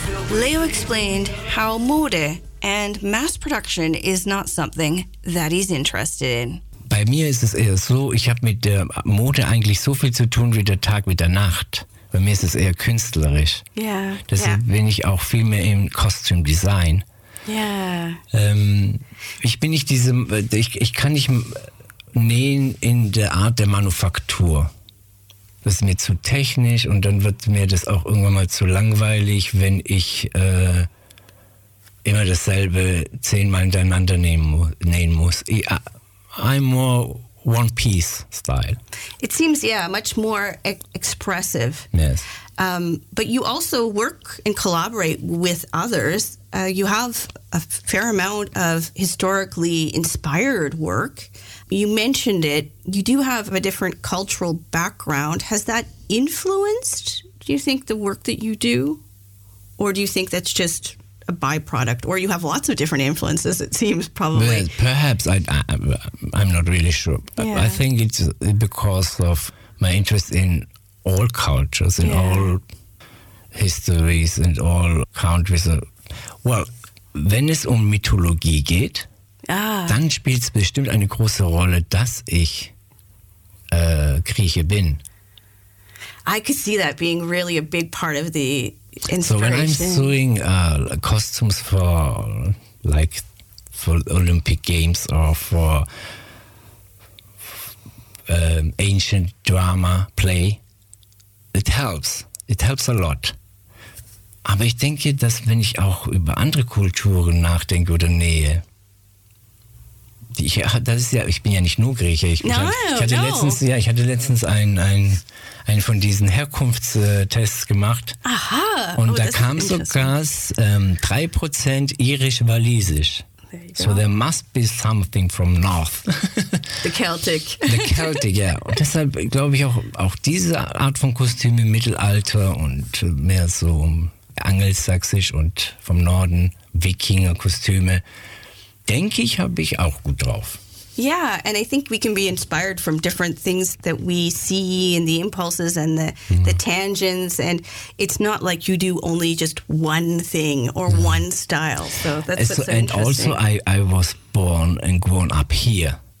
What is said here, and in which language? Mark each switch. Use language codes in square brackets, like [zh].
[en] Leo explained how Mode and mass production is not something that he's interested in. [de] Bei mir ist es eher so, ich habe mit der Mode eigentlich so viel zu tun wie der Tag mit der Nacht. Bei mir ist es eher künstlerisch. [en] Yeah. [de] Deshalb bin ich auch viel mehr im Costume Design. [en] Yeah. [de] Ich bin nicht diesem, ich kann nicht nähen in der Art der Manufaktur. Das ist mir zu technisch und dann wird mir das auch irgendwann mal zu langweilig, wenn ich immer dasselbe 10-mal hintereinander nähen muss. [en] I'm more one piece style. It seems, yeah, much more expressive. Yes. But you also work and collaborate with others. You have a fair amount of historically inspired work. You mentioned it. You do have a different cultural background. Has that influenced, do you think, the work that you do? Or do you think that's just a byproduct? Or you have lots of different influences, it seems, probably. Well, perhaps. I'm not really sure. Yeah. I think it's because of my interest in all cultures, in all histories and all countries. [de] Well, wenn es Mythologie geht, dann spielt es bestimmt eine große Rolle, dass ich Grieche bin. [en] I could see that being really a big part of the inspiration. So when I'm sewing costumes for Olympic Games or for ancient drama play, it helps. It helps a lot. [de] Aber ich denke, dass wenn ich auch über andere Kulturen nachdenke oder nähe, ich bin ja nicht nur Grieche. Ich hatte letztens einen von diesen Herkunftstests gemacht. Aha. Und da kam sogar 3% irisch-walisisch. [en] So there must be something from north. The Celtic. The Celtic, yeah. [de] Und deshalb glaube ich auch diese Art von Kostüm im Mittelalter und mehr so angelsächsisch und vom Norden, Wikinger-Kostüme, denke ich, habe ich auch gut drauf. [en] Yeah, and I think we can be inspired from different things that we see and the impulses and the tangents. And it's not like you do only just one thing or one style. So that's what's so interesting. And also I was born and grown up here.